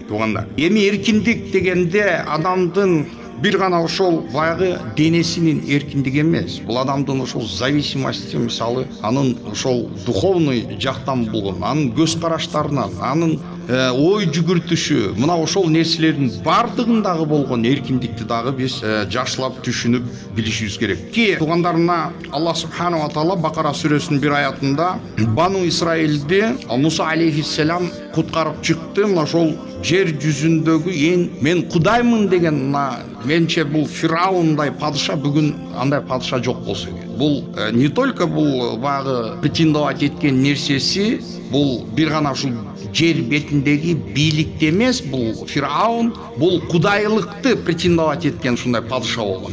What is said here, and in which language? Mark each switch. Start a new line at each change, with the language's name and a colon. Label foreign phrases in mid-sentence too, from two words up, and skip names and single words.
Kyrgyz: Туугандар, эми эркиндик дегенде адамдын бир гана ошол баягы денесинин эркиндиги эмес, бул адамдын ошол зависимости, мисалы анын ошол духовный жактан болгон, анын көз караштарынан, анын ой жүгүртүшү, мына ошол нерселердин бардыгындагы болгон эркиндикти дагы биз жакшылап түшүнүп билишибиз керек. Ки туугандарына Аллах субхана ва таала Бакара сүрөсүнүн бир аятында Бану Исраилди Муса алейхиссалам куткарып чыкты. Мына ошол жер жүзүндөгү эң мен Кудаймын деген менче бул Фирауундай падыша бүгүн андай падыша жок болсо керек. Бул
Russian: не только
Kyrgyz: бул багы претендовать эткен нерсеси, бул бир гана ушул жер бетиндеги бийликте эмес, бул Фираун бул кудайлыкты претендовать эткен ушундай падыша болгон.